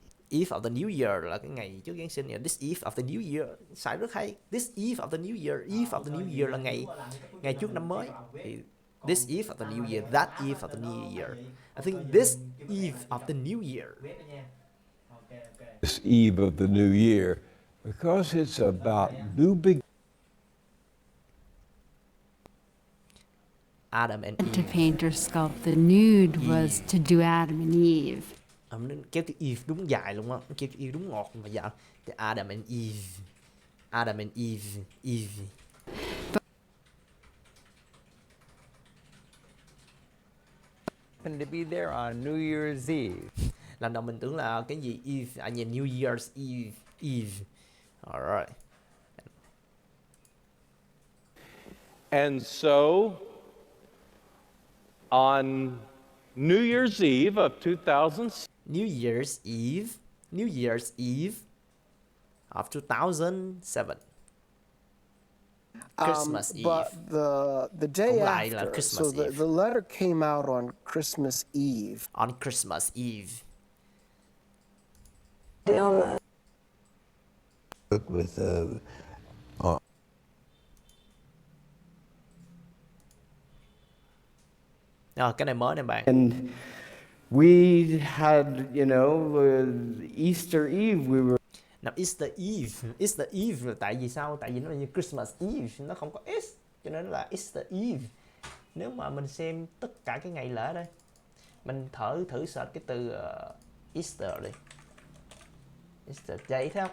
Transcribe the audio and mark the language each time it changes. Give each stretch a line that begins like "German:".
English: Eve of the New Year
Vietnamese: là cái ngày trước Giáng sinh.
English: This Eve of the New Year
Vietnamese: xài rất hay.
English: This Eve of the New Year, Eve of the New Year
Vietnamese: là ngày trước năm mới. Thì
English: this Eve of the New Year, that Eve of the New Year. I think this Eve of the New Year. This eve of the new year, because it's about new beginnings. Adam and Eve. To paint or sculpt the nude was to do Adam and Eve.
Vietnamese: Mình kéo chữ Eve đúng dài luôn á, nó kéo chữ Eve đúng ngọt mà dạ.
English: The Adam and Eve, Adam and Eve, Eve. To be there on New Year's Eve.
Vietnamese: Lần đầu mình tưởng là cái gì Eve, nhìn New Year's Eve, Eve.
English: Alright. And so, on New Year's Eve of 2006, New Year's Eve of 2007. Christmas Eve. But the day
Vietnamese: Cũng lại là
English: after, Christmas so Eve. the letter came out on Christmas Eve. On Christmas Eve. With
Vietnamese: Cái này mới nè bạn.
English: And we had, Easter Eve, we were.
Vietnamese: Now Easter Eve là tại vì sao? Tại vì nó là như Christmas Eve, nó không có S, cho nên là Easter Eve. Nếu mà mình xem tất cả cái ngày lễ đây, mình thử search cái từ Easter đi. Easter Day, thấy không?